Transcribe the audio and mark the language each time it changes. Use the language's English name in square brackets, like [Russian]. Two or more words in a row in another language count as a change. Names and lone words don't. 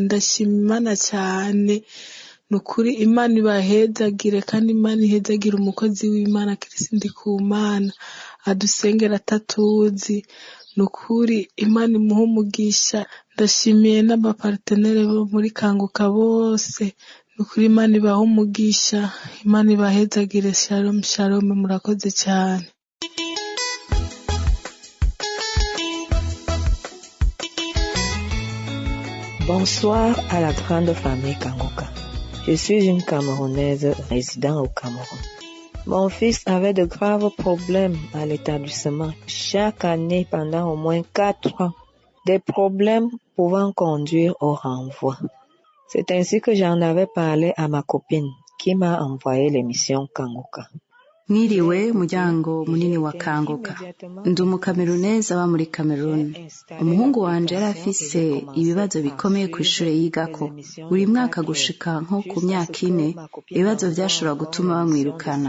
[Rundi] Ndashima Imana cane, nukuri Imana ibahezagire kandi Imana ihezagire umukozi w'Imana Kirisi Ndikumana adusengera atatuzi, nukuri Imana imuhe umugisha. Ndashimiye n'abapartenere bo muri Kanguka bose, nukuri Imana ibahe umugisha, Imana ibahezagire. Shalom shalom, murakoze cyane. [French] Bonsoir à la grande famille Kanguka. Je suis une Camerounaise résidant au Cameroun. Mon fils avait de graves problèmes à l'établissement. Chaque année, pendant au moins 4 ans, des problèmes pouvant conduire au renvoi. C'est ainsi que j'en avais parlé à ma copine qui m'a envoyé l'émission Kanguka. [Rundi] Mwiriwe muryango munini wa Kanguka, ndi umukameruneza aba muri Cameroon. Umuhungu wanje yari afise ibibazo bikomeye ku ishure yigako. Buri mwaka gushika nko ku myaka 4 ibibazo vyashobora gutuma bamwirukana.